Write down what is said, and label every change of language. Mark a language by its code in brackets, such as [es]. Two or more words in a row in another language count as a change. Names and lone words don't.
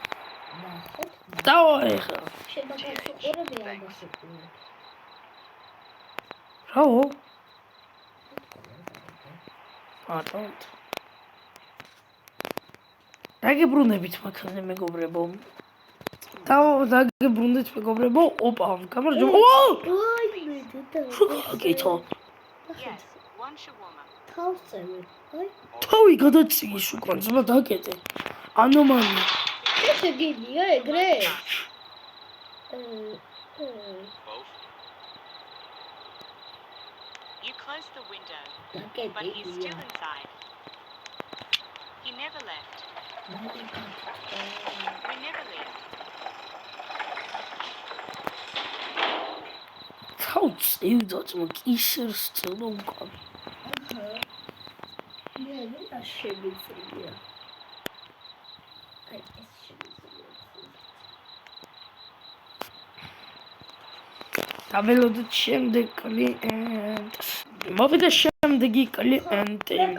[ka] დავა ეხლა. რაო? ატონთ. დაგიბრუნებით მაგაზე მეგობრებო. დაგიბრუნდით მეგობრებო. ოპა, გამარჯობა. კითხო. [en] Yes, one shawarma. [ka] თავსწევი. აი, თავი გადაწიის უკან, ძმა დაგეტე. ანომალია. შეგიძლია ეგრე? [en] You closed the window, but [ka] დაკეტილია. [en] he's still inside. He never left. We never leave. Couch, you got some kisses still on. [ka] მე არ შემიძლია. აი ეს შემიძლია. დაველოდოთ შემდეგ კლიენტს. მოვიდა შემდეგი კლიენტი.